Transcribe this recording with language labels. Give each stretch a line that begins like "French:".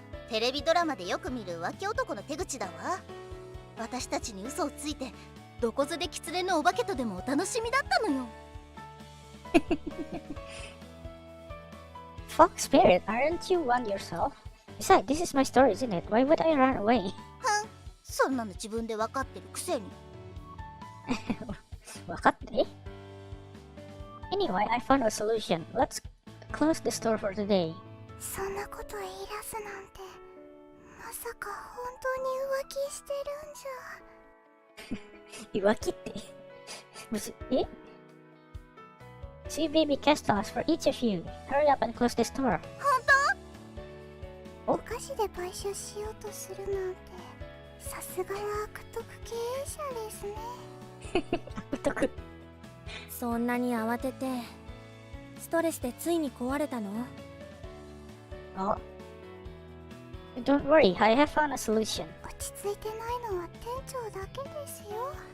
Japanese: テレビドラマでよく見る浮気男の手口だわ。私たちに嘘をついてどこぞでキツネのお化けとでもお楽しみだったのよ。
English: Fox Spirit, aren't you one yourself? Besides, this is my story, isn't it? Why would I run away?
Japanese: そんなの自分で分かってるくせに。分かって？
English: Anyway, I found a solution. Let's close the store for today.
Japanese: そんなこと言い出すなんて、まさか本当に浮気してるんじゃ。浮気って？
English: え？Two baby castles for each of you. Hurry up and close the store.
Japanese: 本当？お菓子で買収しようとするなんて、さすがは悪徳経営者ですね。悪徳。そんなに慌ててストレスでついに壊れたの？
English: Don't worry, I have found a solution.
Japanese: 落ち着いてないのは店長だけですよ。